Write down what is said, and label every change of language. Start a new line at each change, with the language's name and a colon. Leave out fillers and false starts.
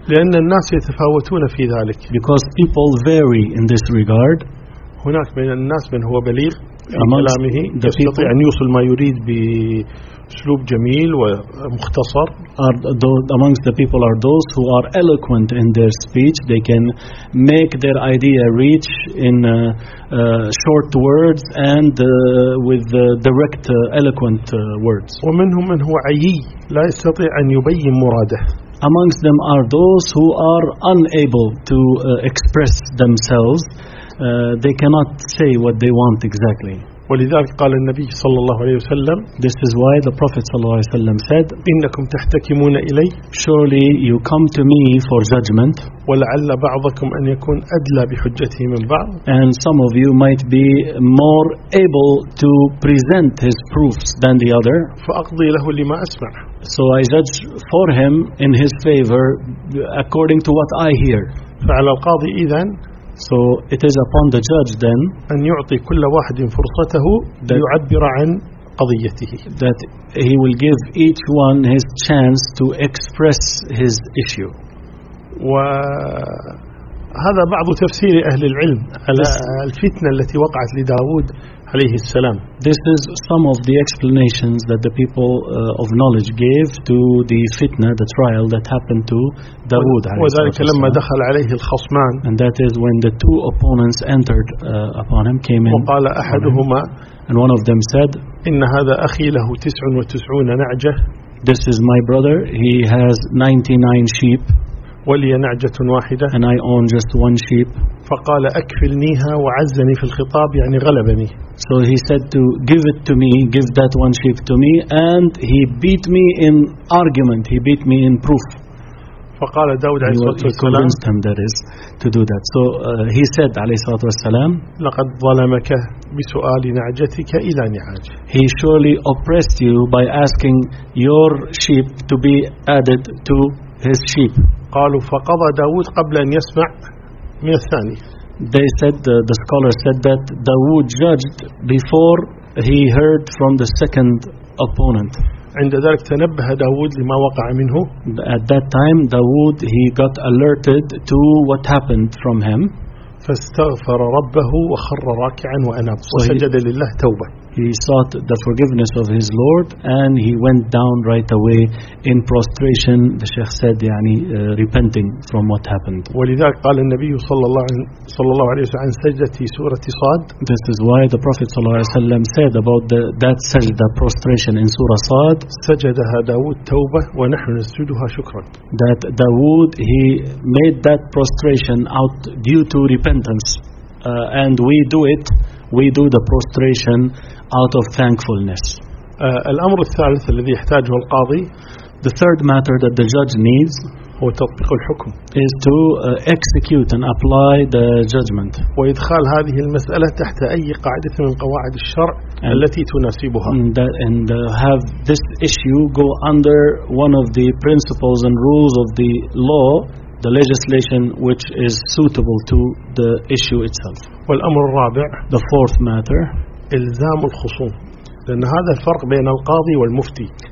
Arabic: لأن الناس يتفاوتون في ذلك.
English: Because people vary in this regard.
Arabic: هناك من الناس من هو بليغ. كلامه يستطيع أن يوصل ما يريد بأسلوب جميل ومختصر.
English: Amongst the people are those who are eloquent in their speech. They can make their idea reach in short words and with direct eloquent words.
Arabic: ومنهم من هو عيي لا يستطيع أن يبين مراده.
English: Amongst them are those who are unable to express themselves. They cannot say what they want exactly.
Arabic: ولذلك قال النبي صلى الله عليه وسلم.
English: This is why the Prophet
Arabic: صلى الله عليه وسلم
English: said.
Arabic: إنكم تحتكمون إلي.
English: Surely you come to me for judgment.
Arabic: ولعل بعضكم أن يكون أدلى بحجته من بعض.
English: And some of you might be more able to present his proofs than the other.
Arabic: فأقضي له لما أسمع.
English: So I judge for him in his favor according to what I hear.
Arabic: فعلى القاضي إذن.
English: So it is upon the judge then
Arabic: أن يعطي كل واحد فرصته ليعبر عن قضيته
English: that he will give each one his chance to express his issue.
Arabic: وهذا بعض تفسير أهل العلم على الفتنة التي وقعت لداود عليه السلام.
English: This is some of the explanations that the people of knowledge gave to the fitna, the trial that happened to Dawood.
Arabic: وذلك لما دخل عليه الخصمان.
English: And that is when the two opponents entered upon him, came in.
Arabic: وقال أحدهما.
English: And one of them said,
Arabic: إن هذا أخي له 99 نعجة.
English: This is my brother. He has 99 sheep.
Arabic: ولي نعجة واحدة.
English: And I own just one sheep.
Arabic: فقال أكفلنيها وعزني في الخطاب يعني غلبني.
English: So he said to give it to me, give that one sheep to me, and he beat me in argument. He beat me in proof.
Arabic: فقال داود عليه الصلاة والسلام.
English: He convinced him that is to do that. So he said
Arabic: عليه الصلاة والسلام. لقد ظلمك بسؤال نعجتك إلى نعاج.
English: He surely oppressed you by asking your sheep to be added to his sheep.
Arabic: قالوا فقضى داود قبل أن يسمع من الثاني.
English: They said the scholar said that Dawood judged before he heard from the second opponent.
Arabic: عند ذلك تنبه داود لما وقع منه.
English: At that time, Dawood he got alerted to what happened from him.
Arabic: فاستغفر ربه وخر راكعا وأناب وسجد لله توبة.
English: He sought the forgiveness of his Lord and he went down right away in prostration. The Sheikh said, يعني, repenting from what happened.
Arabic: ولذلك قال النبي صلى الله عليه وسلم عن سجدتي سورة صاد.
English: This is why the Prophet
Arabic: صلى الله عليه وسلم
English: said about that sajda, prostration in Surah Sad.
Arabic: سجدها داود توبة ونحن نسجدها شكرا.
English: That Dawood he made that prostration out due to repentance, and we do it. We do the prostration out of thankfulness.
Arabic: الأمر الثالث الذي يحتاجه القاضي,
English: the third matter that the judge needs,
Arabic: هو تطبيق الحكم,
English: is to execute and apply the judgment.
Arabic: وإدخال هذه المسألة تحت أي قاعدة من قواعد الشرع التي تناسبها.
English: And have this issue go under one of the principles and rules of the law. The legislation which is suitable to the issue itself.
Arabic: والأمر الرابع,
English: the fourth matter,
Arabic: إلزام الخصوم, لأن هذا الفرق بين القاضي والمفتي.